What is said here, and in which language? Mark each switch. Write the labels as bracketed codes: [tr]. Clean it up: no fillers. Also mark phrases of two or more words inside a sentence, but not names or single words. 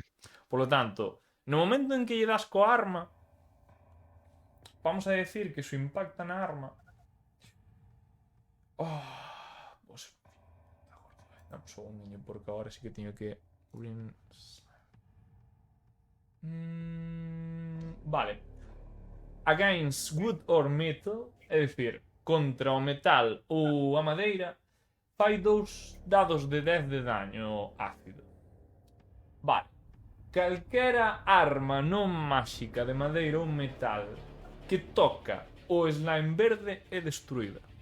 [es] Por lo tanto, [gl] no momento en que lle das coa arma, [es] vamos a decir [gl] que se impacta na arma. Pues... Dame un segundinho, porque agora sí que teño que... Vale. [en] Against wood or metal, [gl] é dicir, contra o metal ou a madeira, fai 2 dados de 10 de daño ácido. Vale. Calquera arma non máxica de madeira ou metal que toca o slime verde é destruída.